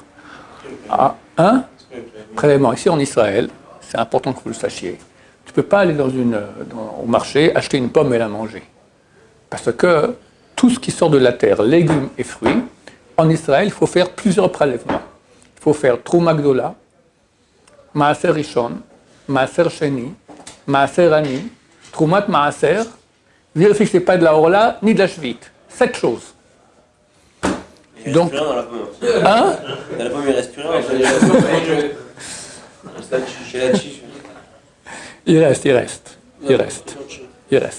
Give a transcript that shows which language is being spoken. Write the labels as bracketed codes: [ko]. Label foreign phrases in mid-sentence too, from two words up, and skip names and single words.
[fr] Ah, hein? Prélèvement. Ici en Israël, c'est important que vous le sachiez. Tu ne peux pas aller au marché, acheter une pomme et la manger. Parce que tout ce qui sort de la terre, légumes et fruits, en Israël, il faut faire plusieurs prélèvements. Il faut faire [he] תרומה גדולה, מעשר ראשון, מעשר שני, מעשר עני, תרומת מעשר, [fr] vérifiez que ce n'est pas de la Orla ni de la Shvit. 7 choses. Il Donc, reste plus rien dans la pomme. hein? Dans la pomme, il reste plus rien. Chez la chiche. Il reste.